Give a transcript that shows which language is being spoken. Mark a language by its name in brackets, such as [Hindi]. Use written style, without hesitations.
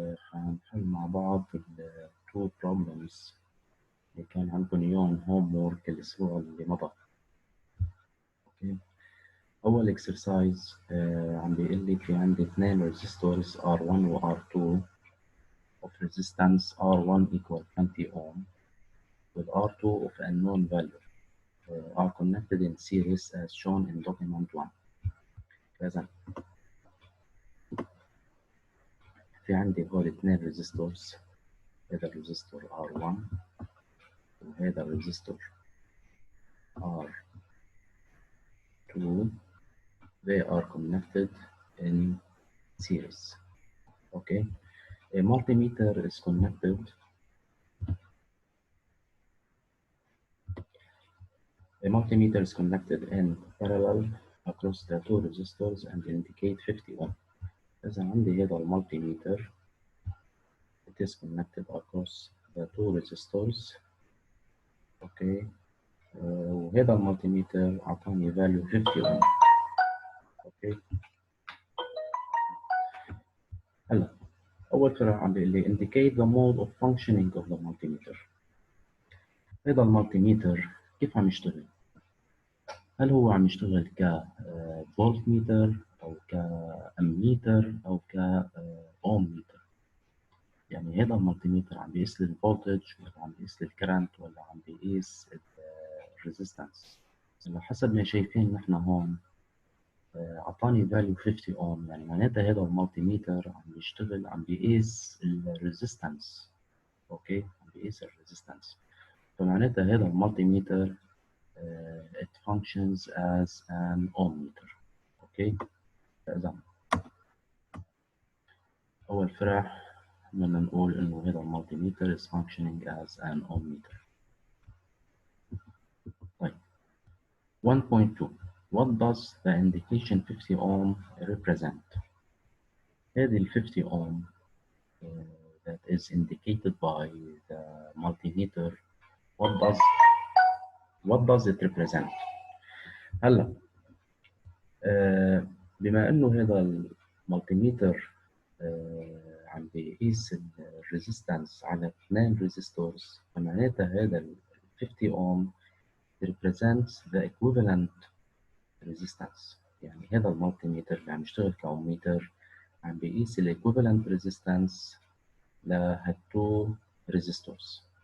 [Arabic] حنحل مع بعض ال [English] two problems [Arabic] اللي كان عندكم إياهم homework الأسبوع اللي مضى. أوكي. [English] أول exercise [Arabic] عم بيقول لي في عندي [English] 2 resistors R1 و R2 of resistance R1 equal 20 ohm with R2 of unknown value are connected in series as shown in document 1. [Arabic] إذا في عندي هول 2 resistors، هذا الريزستور R1 وهذا الريزستور R2. [English] They are connected in series. Okay. A multimeter is connected. A multimeter is connected in parallel across the two resistors and indicate 50 ohm. [Arabic] إذا عندي هذا المالتيميتر [English] it is connected across the two resistors. Okay. [Arabic] وهذا المالتيميتر أعطاني value 50 ohm. [English] Okay. [Arabic] هلا أول فرع عم بيقول لي [English] indicate the mode of functioning of the multimeter. [Arabic] هذا المالتيميتر كيف عم يشتغل؟ هل هو عم يشتغل كفولت ميتر أو كأميتر أو كأوم ميتر؟ يعني هذا المالتيميتر عم بيقيس لي الفولتج ولا عم بيقيس لي الكرنت ولا عم بيقيس الريزيستنس؟ على حسب ما شايفين نحن هون أعطاني فاليو 50 أوم، يعني معناتها هذا المالتيميتر عم بيشتغل عم بيقيس الريزيستنس. أوكي، عم بيقيس الريزيستنس، فمعناتها هذا المالتيميتر [English] it functions as an ohm meter. [Arabic] اوكي، فاذا اول فرع بدنا نقول انه هذا المالتيميتر [English] is functioning as an ohm meter. طيب 1.2 what does the indication 50 ohm represent؟ هذه ال 50 ohm that is indicated by the multimeter, what does it represent؟ هلا [Arabic] بما انه هذا المالتيميتر عم بيقيس الريزيستنس على 2 ريزيستورز، فمعناتها هذا ال 50 اوم [English] represents the equivalent resistance. [Arabic] يعني هذا المالتيميتر اللي عم يشتغل كأوميتر عم بيقيس ال equivalent resistance لهالتو ريزيستورز.